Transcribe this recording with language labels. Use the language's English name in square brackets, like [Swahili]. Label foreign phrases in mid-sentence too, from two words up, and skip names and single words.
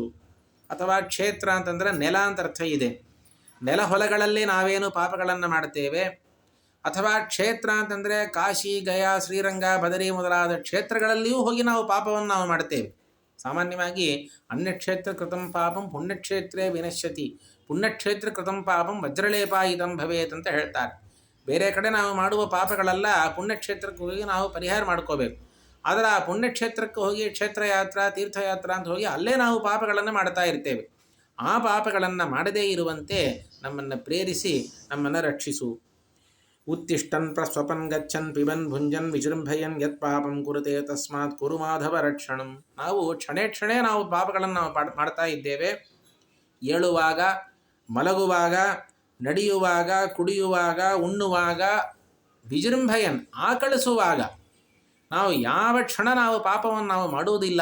[Kannada] ಅಥವಾ ಕ್ಷೇತ್ರ ಅಂತಂದರೆ ನೆಲ ಅಂತ ಅರ್ಥ ಇದೆ. ನೆಲ ಹೊಲಗಳಲ್ಲಿ ನಾವೇನು ಪಾಪಗಳನ್ನು ಮಾಡುತ್ತೇವೆ. ಅಥವಾ ಕ್ಷೇತ್ರ ಅಂತಂದರೆ ಕಾಶಿ, ಗಯಾ, ಶ್ರೀರಂಗ, ಬದರಿ ಮೊದಲಾದ ಕ್ಷೇತ್ರಗಳಲ್ಲಿಯೂ ಹೋಗಿ ನಾವು ಪಾಪವನ್ನು ನಾವು ಮಾಡುತ್ತೇವೆ. [Sanskrit] ಸಾಮಾನ್ಯವಾಗಿ ಅನ್ಯಕ್ಷೇತ್ರ ಕೃತಂ ಪಾಪಂ ಪುಣ್ಯಕ್ಷೇತ್ರೇ ವಿನಶ್ಯತಿ, ಪುಣ್ಯಕ್ಷೇತ್ರ ಕೃತಂ ಪಾಪಂ ವಜ್ರಲೇಪಾಯಿತಂ ಭವೇತ್ [Kannada] ಅಂತ ಹೇಳ್ತಾರೆ. ಬೇರೆ ಕಡೆ ನಾವು ಮಾಡುವ ಪಾಪಗಳೆಲ್ಲ ಪುಣ್ಯಕ್ಷೇತ್ರಕ್ಕೆ ಹೋಗಿ ನಾವು ಪರಿಹಾರ ಮಾಡ್ಕೋಬೇಕು. ಆದರೆ ಆ ಪುಣ್ಯಕ್ಷೇತ್ರಕ್ಕೆ ಹೋಗಿ ಕ್ಷೇತ್ರಯಾತ್ರ ತೀರ್ಥಯಾತ್ರ ಅಂತ ಹೋಗಿ ಅಲ್ಲೇ ನಾವು ಪಾಪಗಳನ್ನು ಮಾಡ್ತಾ ಇರ್ತೇವೆ. ಆ ಪಾಪಗಳನ್ನು ಮಾಡದೇ ಇರುವಂತೆ ನಮ್ಮನ್ನು ಪ್ರೇರಿಸಿ ನಮ್ಮನ್ನು ರಕ್ಷಿಸು. [Sanskrit] ಉತ್ತಿಷ್ಟನ್ ಪ್ರಸ್ವಪನ್ ಗಚ್ಚನ್ ಪಿಬನ್ ಭುಂಜನ್ ವಿಜೃಂಭಯನ್ ಯತ್ ಪಾಪಂ ಕುರುತೆ ತಸ್ಮಾತ್ ಕುರು ಮಾಧವ ರಕ್ಷಣಂ. [Kannada] ನಾವು ಕ್ಷಣೇ ನಾವು ಪಾಪಗಳನ್ನು ನಾವು ಮಾಡ್ತಾ ಇದ್ದೇವೆ. ಏಳುವಾಗ, ಮಲಗುವಾಗ, ನಡೆಯುವಾಗ, ಕುಡಿಯುವಾಗ, ಉಣ್ಣುವಾಗ, ವಿಜೃಂಭಯನ್ ಆಕಳಿಸುವಾಗ, ನಾವು ಯಾವ ಕ್ಷಣ ನಾವು ಪಾಪವನ್ನು ನಾವು ಮಾಡುವುದಿಲ್ಲ.